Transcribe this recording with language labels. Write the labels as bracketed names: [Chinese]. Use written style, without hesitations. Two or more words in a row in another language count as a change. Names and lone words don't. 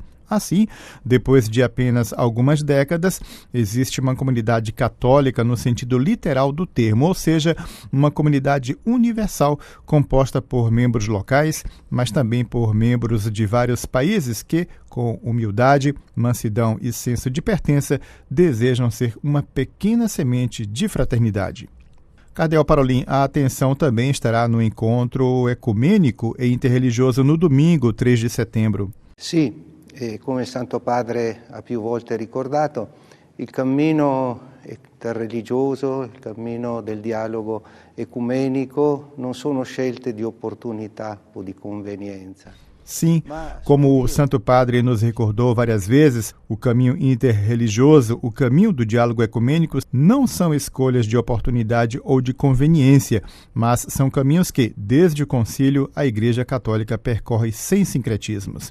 [Portuguese] Assim, depois de apenas algumas décadas, existe uma comunidade católica no sentido literal do termo, ou seja, uma comunidade universal composta por membros locais, mas também por membros de vários países que, com humildade, mansidão e senso de pertença, desejam ser uma pequena semente de fraternidade. Cardeal Parolin, a atenção também estará no encontro ecumênico e interreligioso no domingo, 3 de setembro. Sim. [Italian] E come il Santo Padre ha più volte ricordato, il cammino interreligioso, il cammino del dialogo ecumenico non sono scelte di opportunità o di convenienza. [Portuguese] Sim, como o Santo Padre nos recordou várias vezes, o caminho interreligioso, o caminho do diálogo ecumênico, não são escolhas de oportunidade ou de conveniência, mas são caminhos que, desde o concílio, a Igreja Católica percorre sem sincretismos.